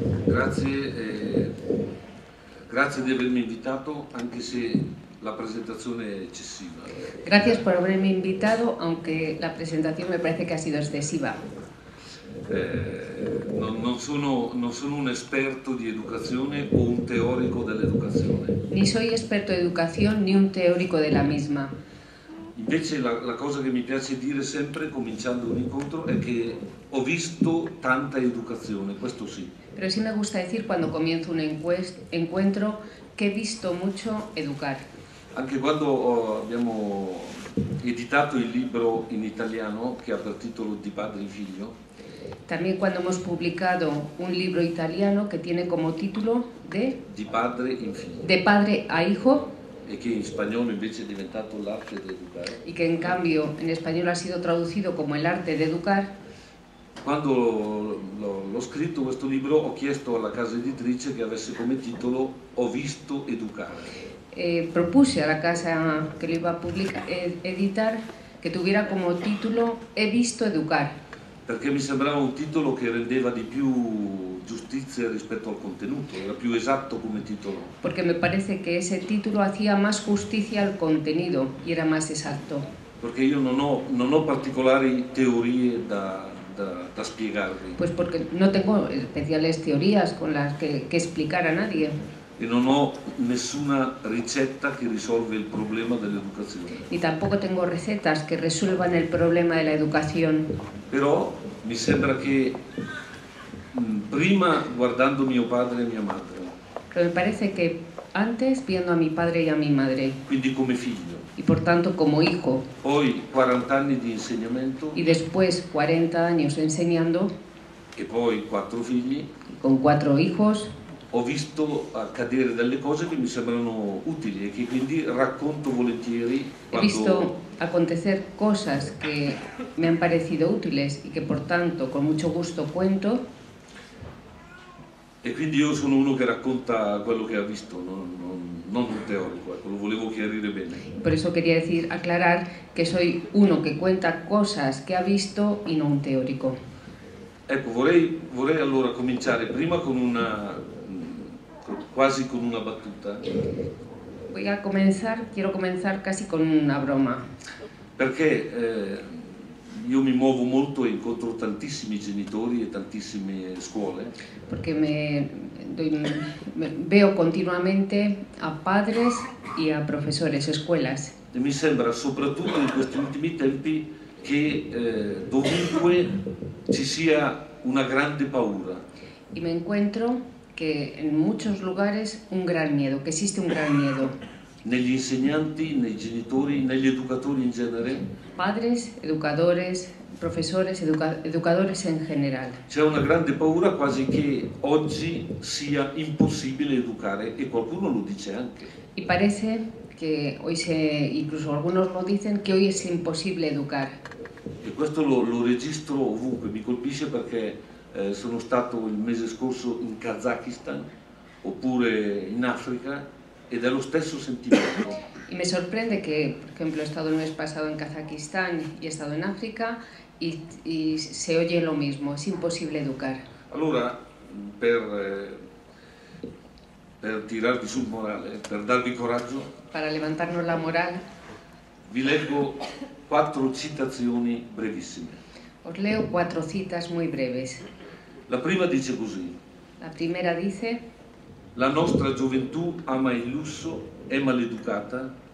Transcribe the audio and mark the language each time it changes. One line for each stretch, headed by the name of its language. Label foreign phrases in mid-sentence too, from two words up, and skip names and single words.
Italian: Grazie di avermi invitato, anche se la presentazione è eccessiva.
Spanish: Gracias por haberme invitado, aunque la presentación me parece que ha sido excesiva.
Italian: Non sono un esperto di educazione o un teorico dell'educazione.
Spanish: Ni soy experto de educación ni un teórico de la misma.
Italian: Invece la cosa che mi piace dire sempre, cominciando un incontro, è che ho visto tanta educazione, questo sì.
Spanish: Pero sí me gusta decir cuando comienzo un encuentro que he visto mucho educar.
Italian: Anche quando abbiamo editato il libro in italiano, che ha per titolo Di padre in figlio,
Spanish: También cuando hemos publicado un libro italiano que tiene como título Di padre in figlio, De padre a hijo,
Italian: e che in spagnolo invece è diventato L'arte di educare.
Spanish: y que en cambio en español ha sido traducido como El arte de educar.
Italian: Quando l'ho scritto questo libro ho chiesto alla casa editrice che avesse come titolo Ho visto educare.
Spanish: Propuse a la casa que lo iba a editar que tuviera como título He visto educar.
Italian: Perché mi sembrava un titolo che rendeva di più giustizia rispetto al contenuto, era più esatto come titolo.
Spanish: Porque me parece que ese título hacía más justicia al contenido y era más exacto.
Italian: Perché io non ho particolari teorie da spiegarvi.
Spanish: Pues porque no tengo especiales teorías con las que explicar a nadie.
Italian: E non ho nessuna ricetta che risolve il problema dell'educazione.
Spanish: Ni tampoco tengo recetas que resuelvan el problema de la educación.
Italian: Però mi sembra che prima guardando mio padre e mia madre,
Spanish: Pero me parece que antes viendo a mi padre y a mi madre,
Italian: quindi come figlio,
Spanish: y por tanto como hijo,
Italian: poi 40 anni di insegnamento
Spanish: y después 40 años enseñando,
Italian: e poi 4 figli,
Spanish: con 4 hijos,
Italian: ho visto accadere delle cose che mi sembrano utili e che quindi racconto volentieri
Spanish: he visto acontecer cosas que me han parecido útiles y que por tanto con mucho gusto cuento.
Italian: E quindi io sono uno che racconta quello che ha visto, non un teorico, ecco, lo volevo chiarire bene.
Spanish: Por eso quería aclarar que soy uno que cuenta cosas que ha visto y no un teórico.
Italian: Ecco, vorrei allora cominciare prima con quasi con una battuta.
Spanish: Quiero comenzar casi con una broma.
Italian: Perché io mi muovo molto e incontro tantissimi genitori e tantissime scuole.
Spanish: Porque veo continuamente a padres y a profesores, escuelas.
Italian: E mi sembra soprattutto in questi ultimi tempi che dovunque ci sia una grande paura.
Spanish: Y me encuentro que en muchos lugares que existe un gran miedo.
Italian: Negli insegnanti, nei genitori, negli educatori in genere.
Spanish: Padres, educadores, profesores, educadores en general.
Italian: C'è una grande paura quasi che oggi sia impossibile educare e qualcuno lo dice anche.
Spanish: Y parece que incluso algunos lo dicen, que hoy es imposible educar.
Italian: E questo lo registro ovunque, mi colpisce perché sono stato il mese scorso in Kazakistan oppure in Africa ed è lo stesso sentimento.
Spanish: Y me sorprende que, por ejemplo, he estado el mes pasado en Kazakistán y he estado en África y se oye lo mismo, es imposible educar.
Italian: Allora, per tirarvi sul morale, per darvi coraggio,
Spanish: para levantarnos la moral,
Italian: vi leggo 4 citazioni brevissime.
Spanish: Os leo 4 citas muy breves.
Italian: La prima dice così:
Spanish: la primera dice:
Italian: la nostra gioventù ama il lusso, è maleducata.